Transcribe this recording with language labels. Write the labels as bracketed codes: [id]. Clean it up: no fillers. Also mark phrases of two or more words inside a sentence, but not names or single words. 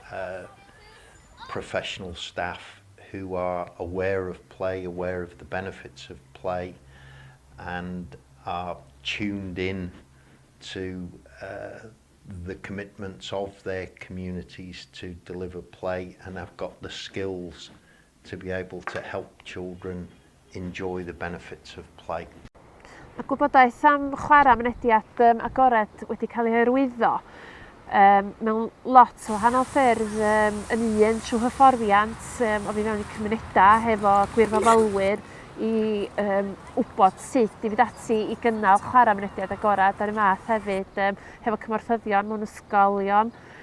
[en] professional staff who are aware of play, aware of the benefits of play, and are tuned in to the commitments of their communities to deliver play, and have got the skills to be able to help children enjoy the benefits of play. [cy] Mae gwybodaeth am chwarae mynediad agored wedi cael ei hyrwyddo mewn lot o wahanol ffyrdd, yn un trwy hyfforddiant o fi mewn i cymunedau hefo gwirfoddolwyr i wybod sut i fynd ati i gynnal chwarae mynediad agored ar y math hefyd, hefo cymorthyddion mewn ysgolion,